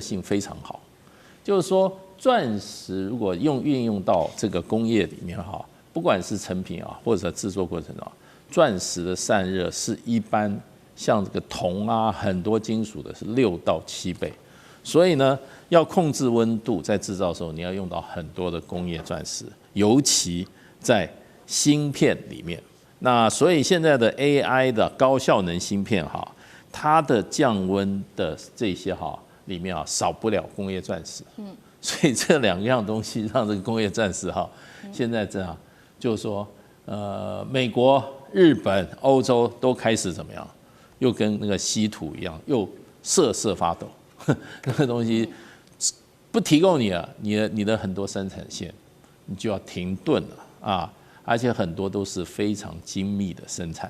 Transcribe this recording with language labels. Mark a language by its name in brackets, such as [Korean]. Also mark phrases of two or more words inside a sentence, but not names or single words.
[Chinese] 性非常好，就是說鑽石如果運用到這個工業裡面不管是成品或者製作過程鑽石的散熱是一般像這個銅很多金屬的是6到7倍，所以呢，要控制溫度，在製造的時候你要用到很多的工業鑽石，尤其在芯片裡面。那所以現在的 AI 的高效能芯片它的降溫的這些裡面少不了工業鑽石。所以這2樣東西讓這個工業鑽石現在這樣。就是說，美國、日本、歐洲都開始怎麼樣？又跟那個稀土一樣，又瑟瑟發抖。那個東西不提供你了，你的很多生產線，你就要停頓了而且很多都是非常精密的生產。